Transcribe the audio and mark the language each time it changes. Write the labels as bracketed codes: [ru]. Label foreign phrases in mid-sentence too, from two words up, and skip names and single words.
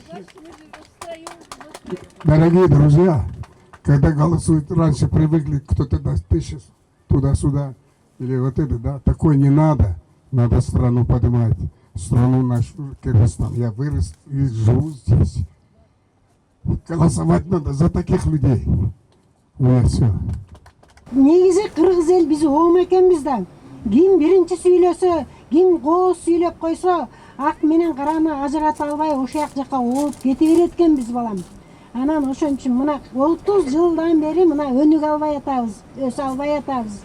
[ru] Дорогие друзья, когда голосуют, раньше привыкли, кто-то даст 1000 туда-сюда, или вот это, да, такое не надо. Надо страну поднимать, страну нашу, Кыргызстан. Я вырос и живу здесь. Голосовать надо за таких людей. У меня все. [ky] Негизи кыргыз эл биз оом экенбиз да. Ким биринчи сүйлөсө, ким кооз сүйлөп койсо, ак менен караны ажырата албай ошол жака ооп кете берет экенбиз балам. Анан ошон үчүн мына 30 жылдан бери мына өнүк албай атабыз, өсө албай атабыз.